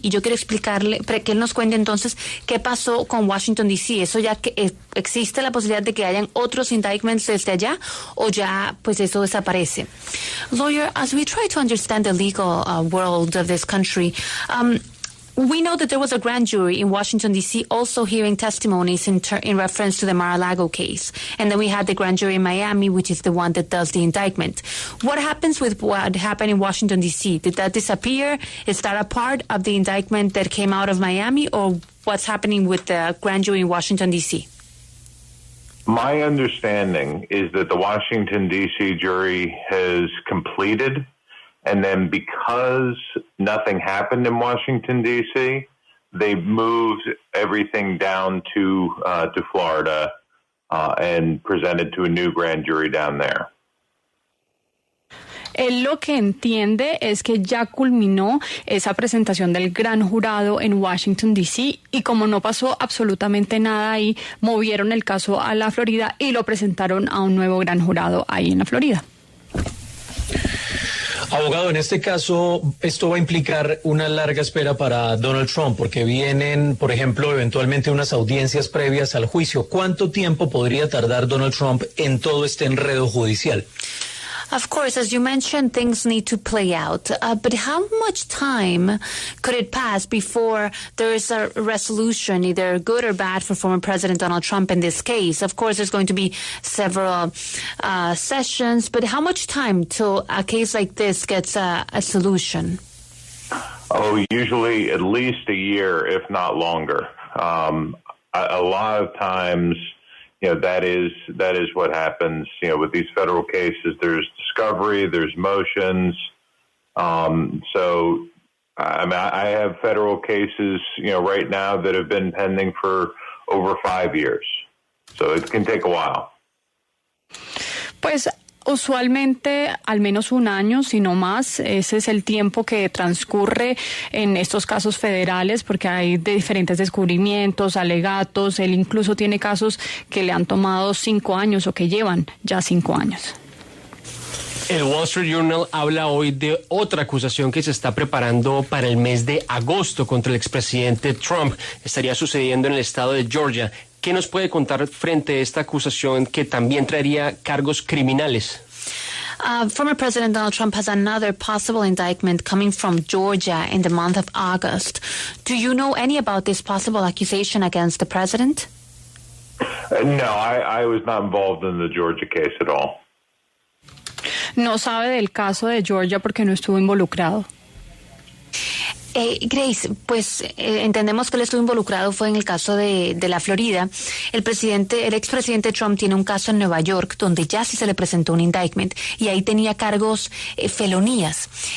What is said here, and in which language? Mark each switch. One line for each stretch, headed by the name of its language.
Spanish: y yo quiero explicarle, que él nos cuente entonces qué pasó con Washington D.C. Eso ya que existe la posibilidad de que hayan otros indictments desde allá o ya pues eso desaparece.
English: Lawyer, as we try to understand the legal world of this country, we know that there was a grand jury in Washington, D.C. also hearing testimonies in reference to the Mar-A-Lago case. And then we had the grand jury in Miami, which is the one that does the indictment. What happens with what happened in Washington, D.C.? Did that disappear? Is that a part of the indictment that came out of Miami? Or what's happening with the grand jury in Washington, D.C.? My understanding is that the Washington, D.C. jury has completed. And then because nothing happened in Washington, D.C., they moved everything down to Florida and presented to a new grand jury down there.
Spanish: Él lo que entiende es que ya culminó esa presentación del gran jurado en Washington, D.C. y como no pasó absolutamente nada ahí, movieron el caso a la Florida y lo presentaron a un nuevo gran jurado ahí en la Florida. Abogado, en este caso, esto va a implicar una larga espera para Donald Trump, porque vienen, por ejemplo, eventualmente unas audiencias previas al juicio. ¿Cuánto tiempo podría tardar Donald Trump en todo este enredo judicial?
English: Of course, as you mentioned, things need to play out. But how much time could it pass before there is a resolution, either good or bad, for former President Donald Trump in this case? Of course, there's going to be several sessions, but how much time till a case like this gets a solution? Oh, usually at least a year, if not longer. A lot of times, that is what happens. With these federal cases, there's discovery, there's motions. So, I have federal cases, right now that have been pending for over 5 years. So it can take a while.
Spanish: Pues usualmente al menos un año, si no más. Ese es el tiempo que transcurre en estos casos federales porque hay de diferentes descubrimientos, alegatos. Él incluso tiene casos que le han tomado 5 años o que llevan ya 5 años. El Wall Street Journal habla hoy de otra acusación que se está preparando para el mes de agosto contra el expresidente Trump. Estaría sucediendo en el estado de Georgia. ¿Qué nos puede contar frente a esta acusación que también traería cargos criminales?
English: Former President Donald Trump has another possible indictment coming from Georgia in the month of August. Do you know any about this possible accusation against the president? No, I was not involved in the Georgia case at all.
Spanish: No sabe del caso de Georgia porque no estuvo involucrado. Grace, pues entendemos que él estuvo involucrado fue en el caso de la Florida. El expresidente Trump tiene un caso en Nueva York donde ya sí se le presentó un indictment y ahí tenía cargos felonías.